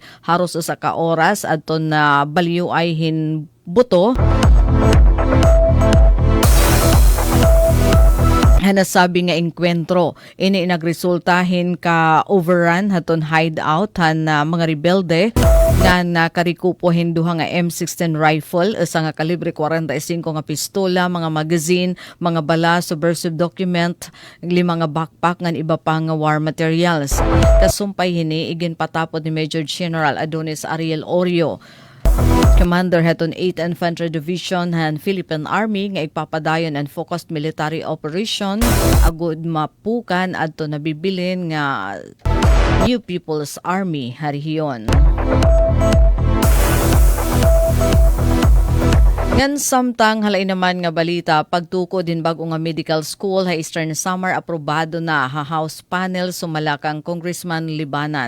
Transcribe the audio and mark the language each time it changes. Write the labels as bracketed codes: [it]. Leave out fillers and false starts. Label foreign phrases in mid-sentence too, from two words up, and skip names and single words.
[war] Haros usa ka oras aton na balyuay hin buto hanasabi nga engkwentro ini nagresultahin ka overrun haton hideout han mga rebelde nga nakarikupohin duha nga M16 rifle usa nga kalibre 45 nga pistola, mga magazine, mga bala, [en] subversive document, [war] 5 nga backpack ngan iba pa nga [en] war materials. [war] Kasumpay hini igin patapod ni Major General Adonis Ariel Orio, Commander haton 8th Infantry Division han Philippine Army nga ipapadayon and [en] focused military operation [war] agud mapukan adto nabibilin nga New People's Army harihiyon. Ngan samtang halay naman nga balita, pagtuko din bago nga medical school ha Eastern Samar aprobado na ha House panel sumalakang Congressman Libanan.